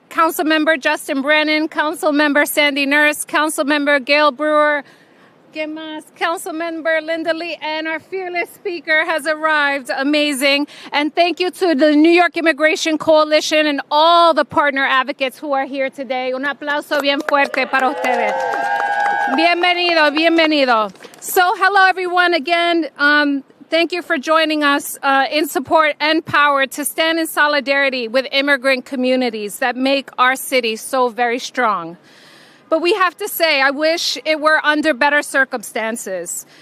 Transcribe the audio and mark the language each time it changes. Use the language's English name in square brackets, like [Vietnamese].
[English] Councilmember Justin Brennan, Councilmember Sandy Nurse, Councilmember Gail Brewer, Councilmember Linda Lee, and our fearless speaker has arrived. Amazing. And thank you to the New York Immigration Coalition and all the partner advocates who are here today. [Spanish] Un aplauso bien fuerte para ustedes. Bienvenido, bienvenido. [English] So hello, everyone, again. Thank you for joining us in support and power to stand in solidarity with immigrant communities that make our city so very strong. But we have to say, I wish it were under better circumstances.